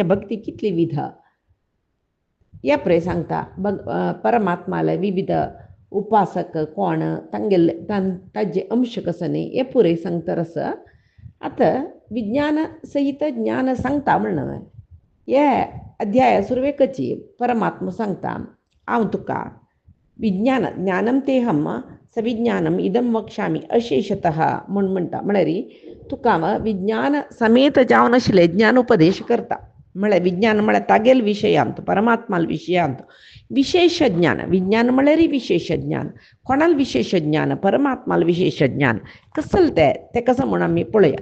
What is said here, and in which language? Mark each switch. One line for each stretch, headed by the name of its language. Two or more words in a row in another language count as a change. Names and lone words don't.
Konkani: हें भक्ती कितली विध या पळय सांगता परमात्माला विविध उपासक कोण तांगेले ताजे अंश कसं न्ही हे पुरे सांगता आसा। आतां विज्ञान सहित ज्ञान सांगता म्हणून हे अध्याया सुरवेकची परमात्मा सांगता हांव तुका विज्ञान
Sanskrit: ज्ञानम तेहम सविज्ञानम इदम वक्ष्यामी अशेषतः
Konkani: म्हूण म्हणटा म्हळ्यार तुका विज्ञान समेत जावन आशिल्लें ज्ञानोपदेश करता। म्हळ्यार विज्ञान म्हळ्यार तागेल विशयांत परमात्माल विशयांत विशेष ज्ञान विज्ञान म्हळ्यार विशेष ज्ञान कोणाल विशेष ज्ञान परमात्माल विशेष ज्ञान कसलं तें कसं म्हूण आमी पळया।